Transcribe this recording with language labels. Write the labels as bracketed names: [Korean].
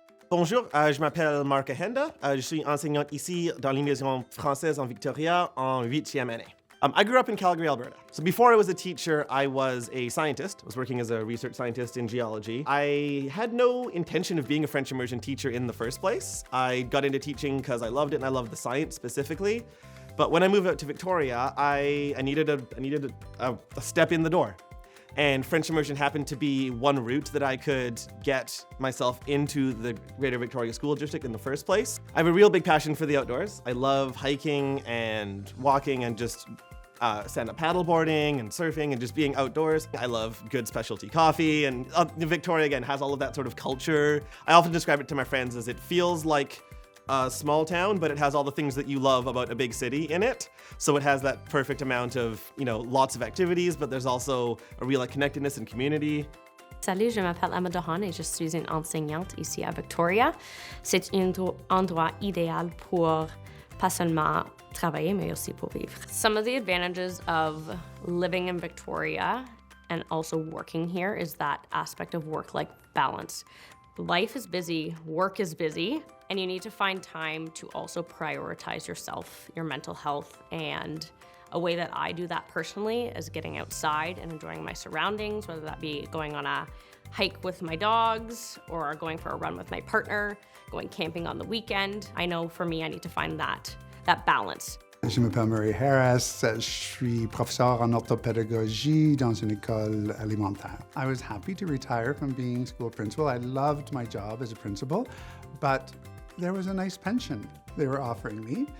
[French] Bonjour, je m'appelle Marc Ahenda. Je suis enseignante ici dans l'immersion française en Victoria en 8e année. [English] I grew up in Calgary, Alberta. So before I was a teacher, I was a scientist. I was working as a research scientist in geology. I had no intention of being a French immersion teacher in the first place. I got into teaching because I loved it and I loved the science specifically. But when I moved out to Victoria, I needed a step in the door. And French immersion happened to be one route that I could get myself into the Greater Victoria School District in the first place. I have a real big passion for the outdoors. I love hiking and walking and just stand-up paddleboarding and surfing and just being outdoors. I love good specialty coffee, and Victoria, again, has all of that sort of culture. I often describe it to my friends as it feels like a small town, but it has all the things that you love about a big city in it. So it has that perfect amount of, lots of activities, but there's also a real connectedness and community. [French] Salut, je m'appelle Emma Dohan et je suis une enseignante ici à Victoria. C'est un endroit idéal pour pas seulement travailler, mais aussi pour vivre. [English] Some of the advantages of living in Victoria and also working here is that aspect of work-life balance. Life is busy, work is busy, and you need to find time to also prioritize yourself, your mental health, and a way that I do that personally is getting outside and enjoying my surroundings, whether that be going on a hike with my dogs or going for a run with my partner, going camping on the weekend. I know for me, I need to find that balance. [French] Je m'appelle Murray Harris, je suis professeur en orthopédagogie dans une école alimentaire. [English] I was happy to retire from being school principal. I loved my job as a principal, but there was a nice pension they were offering me.